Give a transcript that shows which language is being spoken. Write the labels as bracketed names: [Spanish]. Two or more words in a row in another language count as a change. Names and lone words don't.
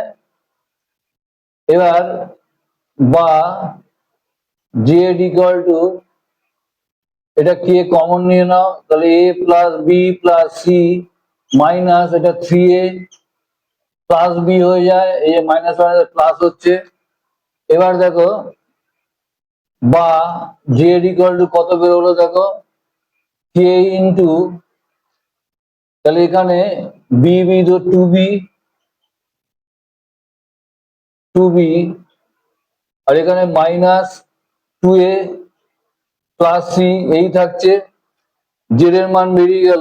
[Bangla] এবার বা [English] z equal to, [Bangla] এটা কে কমন নিয়ে নাও, তাহলে [English] a plus b plus c [Bangla] মাইনাস এটা 3a প্লাস বি হয়ে যায়, এই যে মাইনাস মাইনাস প্লাস হচ্ছে। এবার দেখো বা [English] z equal to [Bangla] কত বেরোলো দেখো, [English] k into, [Bangla] তাহলে এখানে বি বি তো [English] two b, [Bangla] আর এখানে [English] minus two a plus c [Bangla] এই থাকছে, জেড এর মান বেরিয়ে গেল।